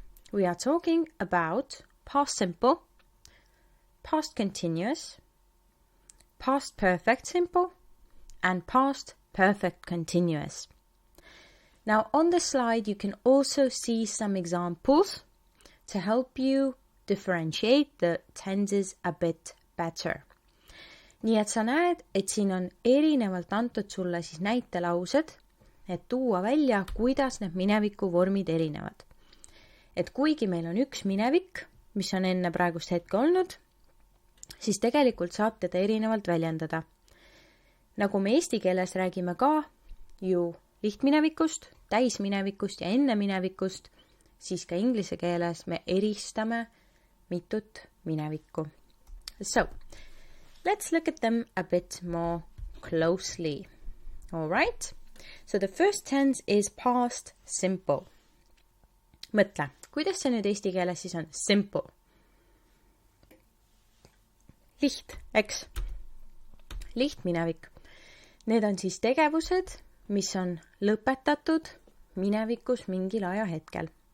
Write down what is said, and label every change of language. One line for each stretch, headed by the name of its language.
English: We are talking about past simple, past continuous, past perfect simple, and past perfect continuous. Now on the slide you can also see some examples to help you differentiate the tenses a bit better.
Estonian: Nii et sa näed, et siin on erinevalt antud sulle siis näitelaused, et tuua välja, kuidas need minevikuvormid erinevad. Et kuigi meil on üks minevik, mis on enne praegust hetke olnud, siis tegelikult saab teda erinevalt väljendada. Nagu me eesti keeles räägime ka ju lihtminevikust, täisminevikust ja enneminevikust, siis ka inglise keeles me eristame mitut minevikku.
English: So, let's look at them a bit more closely. All right? So the first tense is past simple.
Estonian: Mõtle, kuidas see nüüd eesti keeles siis on? Simple. Liht, eks? Lihtminevik. Need on siis tegevused, mis on lõpetatud minevikus mingil ajahetkel.